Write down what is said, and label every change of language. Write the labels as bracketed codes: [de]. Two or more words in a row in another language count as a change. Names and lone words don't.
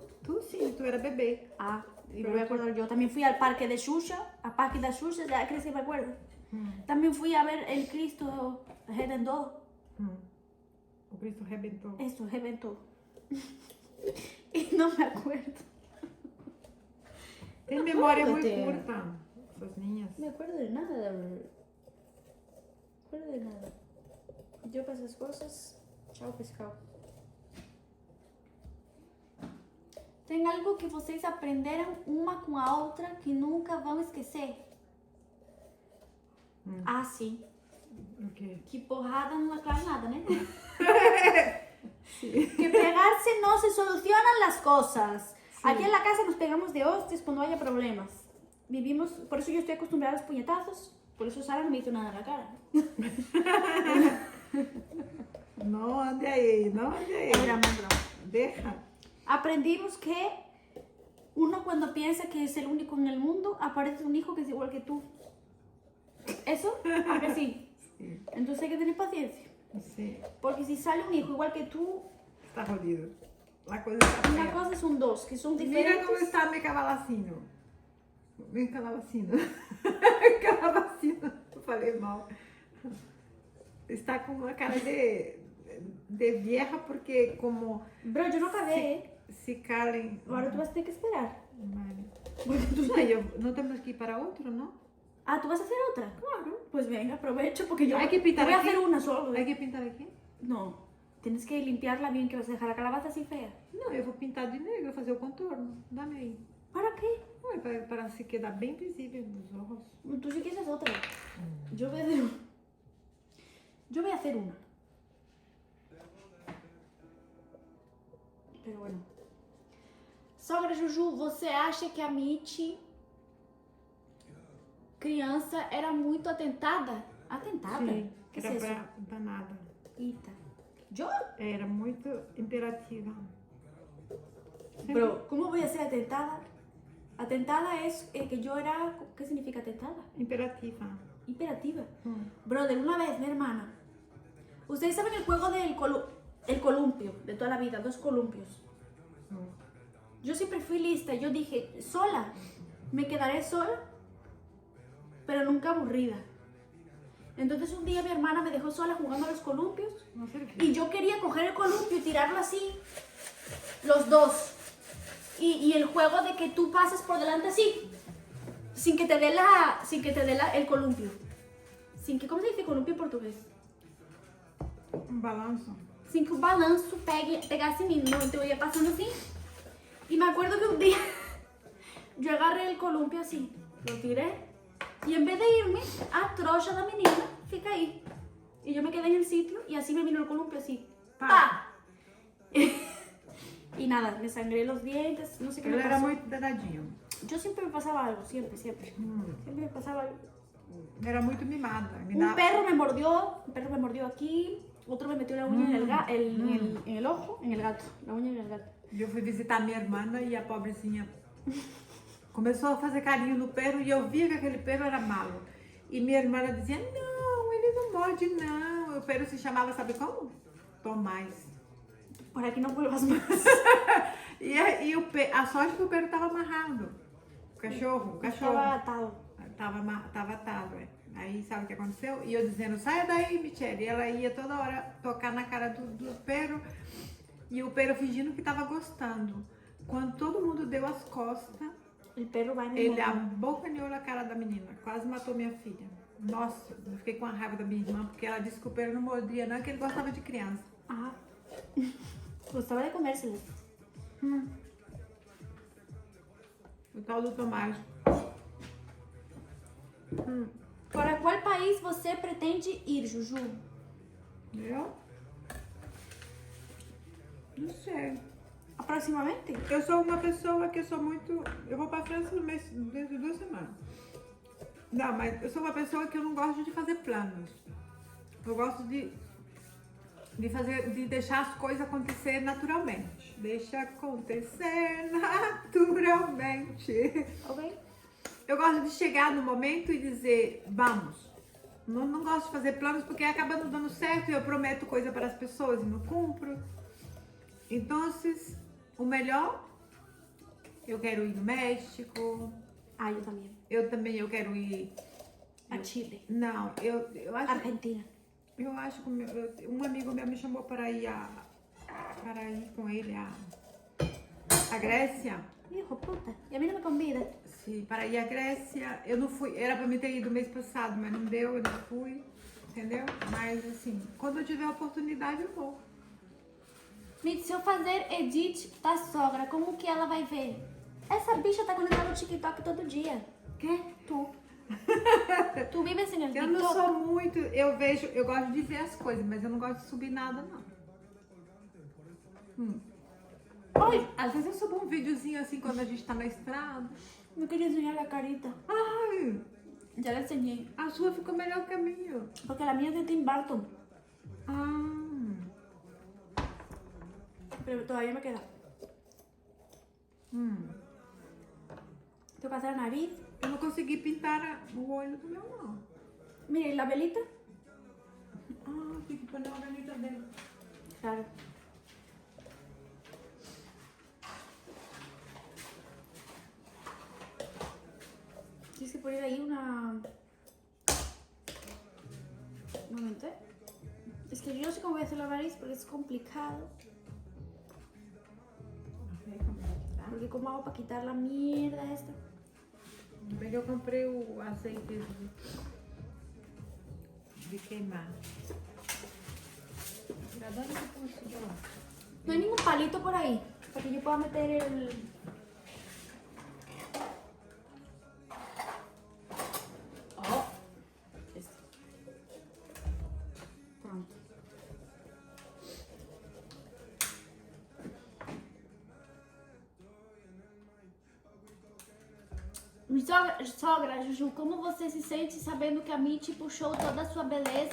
[es] Tú sí, tú eras bebé. Ah, y me voy a acordar yo. También fui al parque de Xuxa, ya crees que me acuerdo. También fui a ver el Cristo Redentor. [pt] O Cristo rebentou. [es] Esto, Redentor. Y no me acuerdo. [pt] Tem memória [es] Acuérdate. muy curta, esas niñas. No me acuerdo de nada. No me acuerdo de nada. Yo para esas cosas, chao pescado. [pt] Tem algo que vocês aprenderam uma com a outra que nunca vão esquecer? Ah, sim. O quê? Que porrada não aclara nada, né? [es] Que pegarse no se solucionan las cosas. Sí. Aquí en la casa nos pegamos de hostias cuando haya problemas. Vivimos, por eso yo estoy acostumbrada a los puñetazos. Por eso Sara no me hizo nada en la cara. [pt] Não ande aí, não ande aí. [es] Es broma, es broma. Deja. Aprendimos que uno cuando piensa que es el único en el mundo, aparece un hijo que es igual que tú. ¿Eso? ¿A que sí? Sí, Entonces hay que tener paciencia. sí. Porque si sale un hijo igual que tú, Está jodido. La coisa está una fea. cosa son dos, que son Mira diferentes. [pt] como está meu cavalacino. Meu cavalacino. Cavalacino. Eu falei mal. Está com uma cara de vieja porque como [es] Bro, yo no acabé, ¿eh? se calen. Ahora tú vas a tener que esperar. Vale. Porque tú [pt] No temos que ir para outro, não? [es] Ah, ¿tú vas a hacer otra? Claro. Pues venga, aprovecho porque yo Hay que pintar voy a aquí. hacer una solo. Hay que pintar aqui? No, tienes que limpiarla bien, que vas a dejar la calabaza así fea. [pt] Não, eu vou pintar de negro, fazer o contorno. Dá-me aí. [es] ¿Para qué? [pt] Ué, para se quedar bem visível nos ojos. [es] Tú sí quieres otra. Yo voy a hacer, yo voy a hacer una. Pero bueno. [pt] Sogra Juju, você acha que a Mitty, criança, era muito atentada? Atentada? Sim, Que era é isso? danada. [es] Eita. Yo? [pt] Era muito imperativa. [es] Bro, ¿cómo voy a ser atentada? Atentada es que yo era... ¿Qué significa atentada? [pt] Imperativa. Imperativa. [es] Brother, una vez, mi hermana. Ustedes saben el juego del el columpio, de toda la vida, 2 columpios. Yo siempre fui lista, yo dije, sola, me quedaré sola, pero nunca aburrida. Entonces un día mi hermana me dejó sola jugando a los columpios No servía. y yo quería coger el columpio y tirarlo así, los dos. Y el juego de que tú pases por delante así, sin que te dé el columpio. ¿Cómo se dice columpio en portugués? [pt] Um balanço. [es] Sin que [pt] o balanço pegasse em mim. No, então eu ia passando assim. [es] Y me acuerdo que un día yo agarré el columpio así, lo tiré y en vez de irme, [pt] a trocha da menina fica ahí. [es] Y yo me quedé en el sitio y así me vino el columpio así. ¡Pa! Y nada, me sangré los dientes, no sé qué [pt] Ele [es] me [pt] era [es] pasó. [pt] muito danadinho. [es] Yo siempre me pasaba algo, siempre. Siempre me pasaba algo. [pt] Era muito mimada. [es] Un perro me mordió aquí, otro me metió la uña en el ojo, en el gato, la uña en el gato. [pt] Eu fui visitar minha irmã e a pobrezinha começou a fazer carinho no perro e eu via que aquele perro era malo. E minha irmã dizia, não, ele não morde não. O perro se chamava, sabe como? Tomás. [es] Por aquí no vuelvas más. [pt] A sorte que o perro estava amarrado. O cachorro. [es] Estaba atado. [pt] Tava atado, é. Aí sabe o que aconteceu? E eu dizendo, saia daí, Michele. E ela ia toda hora tocar na cara do perro. E o perro fingindo que tava gostando. Quando todo mundo deu as costas, [es] El perro va en el [pt] ele [es] motor. [pt] abocanhou na cara da menina. Quase matou minha filha. Nossa, eu fiquei com a raiva da minha irmã, porque ela disse que o perro não mordia, não, que ele gostava de criança. [es] Ah. Gustaba de comérselas. [pt] O tal do Tomás. [es] ¿Para cuál [pt] país você pretende ir, Juju? Eu? Não sei. Aproximadamente. Eu sou uma pessoa que eu sou muito... Eu vou pra França no mês, dentro de 2 semanas. Não, mas eu sou uma pessoa que eu não gosto de fazer planos. Eu gosto de deixar as coisas acontecer naturalmente. Deixa acontecer naturalmente. Ok. Eu gosto de chegar no momento e dizer, vamos. Não gosto de fazer planos porque acaba não dando certo e eu prometo coisa para as pessoas e não cumpro. Então, o melhor, eu quero ir no México. [es] Ah, yo también. [pt] Eu quero ir... [es] A Chile. [pt] Não, eu acho... Argentina. Eu acho que um amigo meu me chamou para ir com ele a Grécia. [es] Hijo puta. Y a mí no me convida. [pt] Sim, para ir à Grécia. Eu não fui, era para me ter ido mês passado, mas não deu, eu não fui. Entendeu? Mas assim, quando eu tiver a oportunidade eu vou. Mitch, se eu fazer edit da sogra, como que ela vai ver? Essa bicha tá conectada no TikTok todo dia. Quê? [es] Tu. Tu vives en el [pt] Eu [es] TikTok. [pt] não sou muito, eu gosto de ver as coisas, mas eu não gosto de subir nada, não. Ai, Às vezes eu subo um videozinho assim quando a gente tá na estrada. eu queria [es] enseñar a carita. [pt] Ai, [es] Ya la enseñé. [pt] a sua ficou melhor que a minha. [es] Porque la mía es de Tim Burton. [pt] Ah, [es] Pero todavía me queda. Tengo que hacer la nariz. [pt] eu não consegui pintar o olho do meu, não. [es] Mira, ¿y la velita? [pt] Ah, tem que pôr uma velita dentro. [es] Claro. Tienes que poner ahí una... Un momento, ¿eh? Es que yo no sé cómo voy a hacer la nariz porque es complicado. Porque ¿cómo hago para quitar la mierda esta? [pt] Bem que eu comprei o azeite de queimar. [es] No hay ningún palito por ahí para que yo pueda meter el... Oh, este. Pronto. [pt] Sogra, Juju, como você se sente sabendo que a Mitty puxou toda a sua beleza?